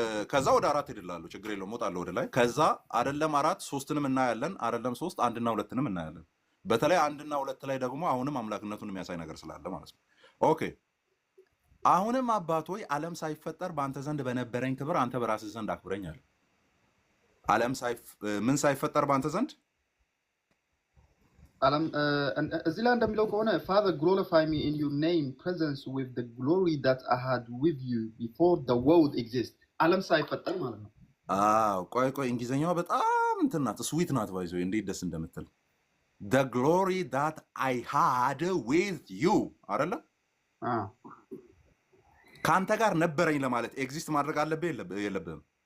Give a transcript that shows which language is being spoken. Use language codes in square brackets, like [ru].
[am] ከዛ ወደ 4 ሄድላለሁ። ችግር የለውም። እወጣለሁ ወደ ላይ። ከዛ አይደለም 4 3ንም እናያለን። አይደለም 3 1 እና 2ንም እናያለን። በተለይ 1 እና 2 ላይ ደግሞ አሁንም አምላክነቱን የሚያሳይ ነገር ስላለ ማለት ነው። ኦኬ አሁንም አባት ሆይ ዓለም ሳይፈጠር በአንተ ዘንድ በነበረኝ ክብር አንተ በራስህ ዘንድ አክብረኝ አለ። ዓለም ምን ሳይፈጠር በአንተ ዘንድ ዓለም እዚህ ላይ እንደሚለው ከሆነ [en] Father glorify me in your name presence with the glory that I had with you before the world exists [am] ዓለም ሳይፈጠር ማለት ነው። ቆይ እንግሊዘኛዋ በጣም እንትን ናት፣ ስዊት ናት። ባይዞ እንዴት ደስ እንደምትል [en] the glory that I had with you [am] አይደለ? ከአንተ ጋር ነበረኝ ለማለት ኤግዚስት ማድረግ አለብህ የለብህም?